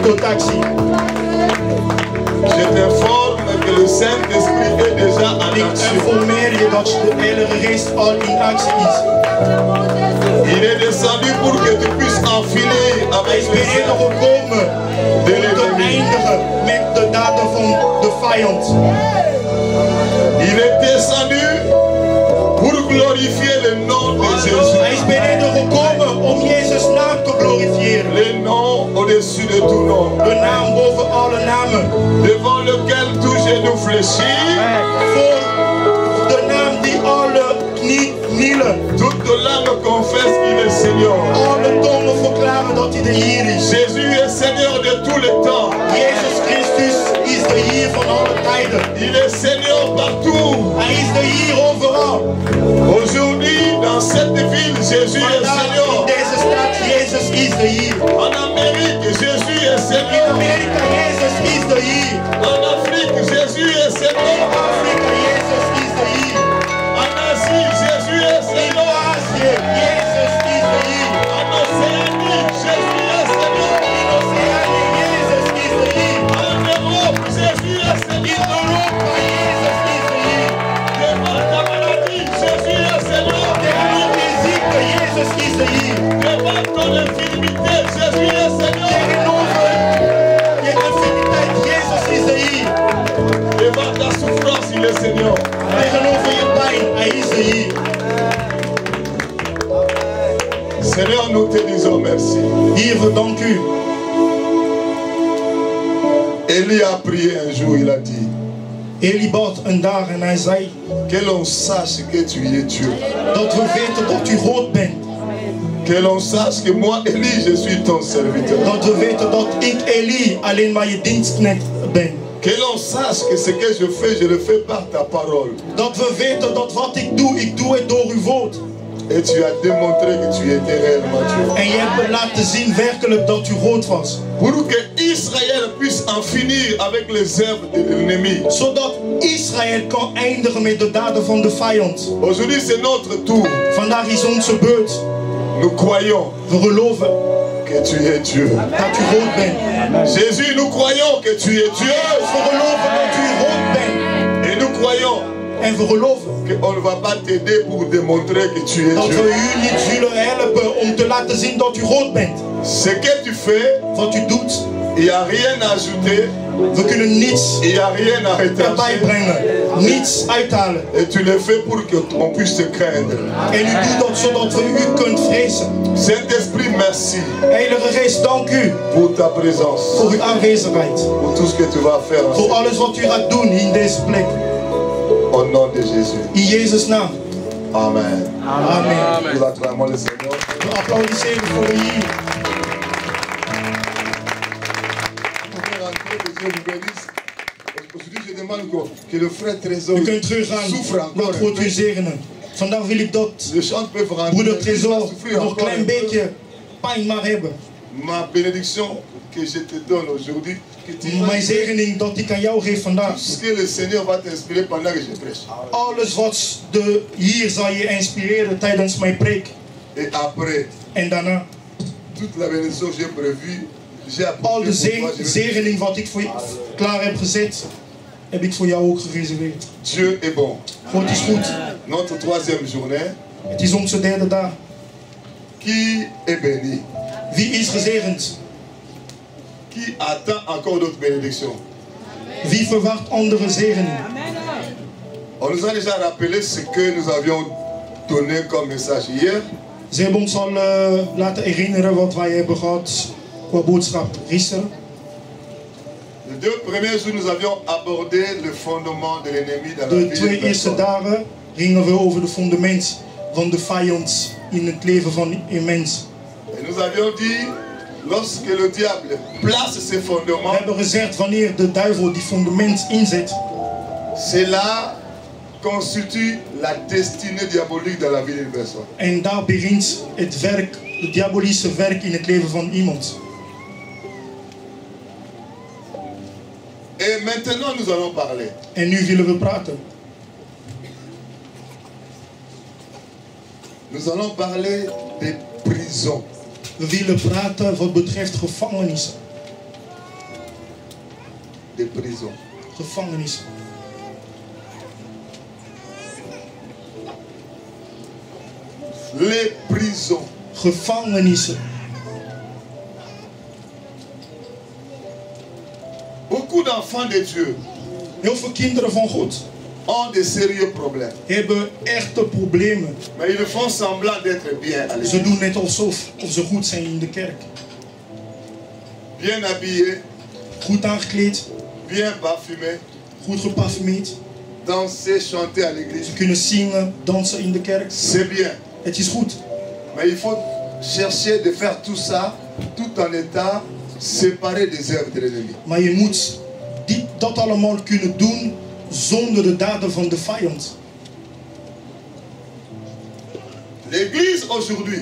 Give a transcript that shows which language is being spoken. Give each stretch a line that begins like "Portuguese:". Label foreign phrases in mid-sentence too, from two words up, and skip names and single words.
Dutch: actie.
French: Je t'informe que le Saint-Esprit est déjà en
Dutch: Ik
French: action.
Dutch: informeer je dat de Heilige Geest al in actie is.
French: Il est descendu pour que tu puisses enfiler
Dutch: Hij
French: avec
Dutch: is
French: les
Dutch: beneden
French: ailes
Dutch: gekomen
French: de
Dutch: om te
French: l'ennemi.
Dutch: eindigen met de daden van de vijand.
French: Il est descendu pour glorifier le nom de Jésus.
Dutch: Hij is beneden gekomen om Jezus' naam te glorifiëren.
French: Le nom au-dessus de tout nom.
Dutch: De naam boven alle namen.
French: Devant lequel tout genou fléchit,
Dutch: Voor de naam die alle knie knielen.
French: toute langue confesse qu'il est Seigneur.
Dutch: Alle tongen verklaren dat hij de Heer is.
French: Jésus est Seigneur de tout le temps.
Dutch: Jezus Christus is de Heer van alle tijden.
French: Il est Seigneur partout.
Dutch: Hij is de Heer overal.
French: Aujourd'hui, dans cette ville, Jésus est
Dutch: Vandaag in
French: Seigneur.
Dutch: deze stad, Jezus is de Heer.
French: En Amérique, Jésus est
Dutch: In
French: Seigneur.
Dutch: Amerika, Jezus is de Heer.
French: En Afrique, Jésus est
Dutch: In
French: Seigneur.
Dutch: Afrika, Jezus is de Heer.
French: En Asie, Jésus est
Dutch: In
French: Seigneur.
Dutch: Azië, Jezus is de Heer.
French: En Océanie, Jésus est Seigneur.
Dutch: In Oceanië, Jezus is de Heer.
French: En Europe, Jésus est
Dutch: In
French: Seigneur.
Dutch: Europa, Jezus is de Heer.
French: Devant ta maladie, Jésus est Seigneur.
Dutch: Tegen je ziekte, Jezus is de Heer.
French: Devant ton infirmité, Jésus est Seigneur.
Dutch: Tegenover je infiniteit, Jezus is de Heer.
French: Devant ta souffrance, il est Seigneur.
Dutch: Tegenover je pijn, hij is de Heer.
French: Seigneur, nous te disons merci.
Dutch: Heer, we dank u.
French: Élie a prié un jour, il a dit
Dutch: Eli bad een dag en hij zei
French: que l'on sache que tu es Dieu.
Dutch: dat we weten dat u God bent.
French: Que l'on sache que moi, Élie, je suis ton serviteur.
Dutch: Dat we weten dat ik Eli alleen maar je dienstknecht ben.
French: Que l'on sache que ce que je fais, je le fais par ta parole.
Dutch: Dat we weten dat wat ik doe het door uw woord.
French: Et tu as démontré que tu étais réellement Dieu.
Dutch: En je hebt me laten zien werkelijk dat u God was.
French: Pour que Israël puisse en finir avec les œuvres de l'ennemi.
Dutch: Zodat Israël kan eindigen met de daden van de vijand.
French: Aujourd'hui, c'est notre tour.
Dutch: Vandaag is onze beurt.
French: Nous croyons
Dutch: We geloven
French: que tu es Dieu.
Dutch: dat u God bent.
French: Jésus, nous croyons que tu es Dieu.
Dutch: We geloven dat u God bent.
French: Et nous croyons
Dutch: En we geloven
French: qu'on ne va pas t'aider pour démontrer que tu es
Dutch: dat
French: Dieu.
Dutch: we u niet zullen helpen om te laten zien dat u God bent.
French: Ce que tu fais,
Dutch: Wat u doet,
French: il n'y a rien à ajouter,
Dutch: we kunnen niets
French: il n'y a rien à
Dutch: erbij
French: retarder.
Dutch: brengen. Niets uithalen.
French: Et tu le fais pour qu'on puisse te craindre.
Dutch: En u doet dat zodat we u kunt vrezen.
French: Saint-Esprit, merci
Dutch: Heilige Geest, dank u
French: pour ta présence,
Dutch: voor uw aanwezigheid.
French: pour tout ce que tu vas faire.
Dutch: Voor alles wat u gaat doen in deze plek.
French: Au nom de Jésus.
Dutch: In Jezus' naam.
French: Amen.
Dutch: Amen.
French: Nous acclamons le Seigneur.
Dutch: We applaudisseren voor de Heer.
French: Aujourd'hui, je demande que le frère Trésor
Dutch: U kunt teruggaan.
French: souffre encore.
Dutch: Dat God u zegenen. Vandaag wil ik dat
French: Les chants peuvent rentrer.
Dutch: broeder
French: Il va
Dutch: Trésor
French: souffrir
Dutch: nog een
French: encore
Dutch: klein
French: un peu.
Dutch: beetje pijn maar hebben.
French: Ma bénédiction que je te donne aujourd'hui, que tu
Dutch: Mijn zegening dat ik aan jou geef vandaag.
French: ce que le Seigneur va t'inspirer pendant que je prêche.
Dutch: Alles wat de hier zal je inspireren tijdens mijn preek.
French: Et après,
Dutch: En daarna,
French: toute la bénédiction que j'ai prévue, j'ai
Dutch: al
French: apporté
Dutch: de
French: pour toi. Je vais-
Dutch: zegening wat ik voor je klaar heb gezet, heb ik voor jou ook gereserveerd.
French: Dieu est bon.
Dutch: God is goed.
French: Notre troisième journée,
Dutch: Het is onze derde dag.
French: qui est béni?
Dutch: Wie is gezegend?
French: Qui attend encore d'autres bénédictions?
Dutch: Wie verwacht andere zegening?
French: On nous a déjà rappelé ce que nous avions donné comme message hier.
Dutch: Ze hebben ons al laten herinneren wat wij hebben gehad qua boodschap gisteren.
French: Les 2 premiers jours, nous avions abordé le fondement de l'ennemi dans la
Dutch: De
French: vie de
Dutch: 2 eerste
French: personne.
Dutch: dagen gingen we over de fundament van de vijand in het leven van een mens.
French: Et nous avions dit, lorsque le diable place ses
Dutch: We
French: fondements,
Dutch: hebben gezegd wanneer de duivel die fundament inzet,
French: cela constitue la destinée diabolique dans la vie d'une personne.
Dutch: en daar begint het werk, het diabolische werk in het leven van iemand.
French: Et maintenant, nous allons parler.
Dutch: En nu willen we praten.
French: Nous allons parler des prisons.
Dutch: We willen praten wat betreft gevangenissen.
French: des prisons.
Dutch: Gevangenissen.
French: Les prisons.
Dutch: Gevangenissen.
French: Beaucoup d'enfants de Dieu
Dutch: Heel veel kinderen van God
French: ont de sérieux problèmes.
Dutch: hebben echte problemen.
French: Mais ils font semblant d'être bien à
Dutch: Ze
French: l'église.
Dutch: doen net alsof ze goed zijn in de kerk.
French: Bien habillés,
Dutch: Goed aangekleed,
French: bien parfumés,
Dutch: goed geparfumeerd.
French: danser, chanter à l'église.
Dutch: Ze kunnen zingen, dansen in de kerk.
French: C'est bien.
Dutch: Het is goed.
French: Mais il faut chercher de faire tout ça tout en étant séparé des œuvres de l'ennemi.
Dutch: Maar je moet dat allemaal kunnen doen zonder de daden van de vijand.
French: L'église aujourd'hui